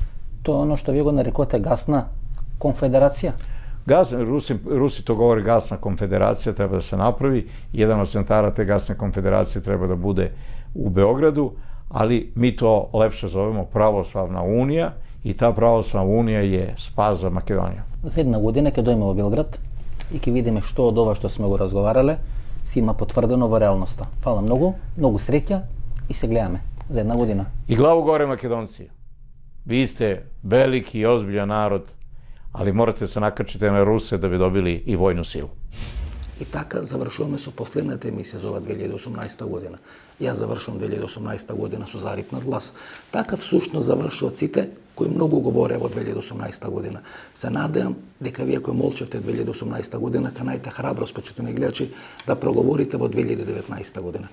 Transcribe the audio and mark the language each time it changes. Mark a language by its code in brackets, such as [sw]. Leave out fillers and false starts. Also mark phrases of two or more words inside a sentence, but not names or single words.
[sr] To je ono što [mk] ви го нарекоте [sr] gasna konfederacija? Rusi to govore gasna konfederacija, treba da se napravi. Jedan od centara te gasne konfederacije treba da bude u Beogradu, ali mi to lepše zovemo Pravoslavna unija i ta Pravoslavna unija je spas za Makedoniju. [mk] За една година ќе дојме во Белград и ќе видиме што од ова што сме го разговарале си има потврдено во реалноста. Фала многу, многу среќа и се гледаме за една година. [sr] I glavu gore Makedonci. Vi ste veliki i ozbiljan narod, ali morate se nakačiti na Ruse da bi dobili i vojnu silu. [mk] И така завршуваме со последната емисија за ова 2018 година. Јас завршувам 2018 година со зарипнат глас. Така всушност завршуват сите кои многу говореа во 2018 година. Се надеам дека вие кои молчевте 2018 година, ка најте храброст, почитувани гледачи, да проговорите во 2019 година.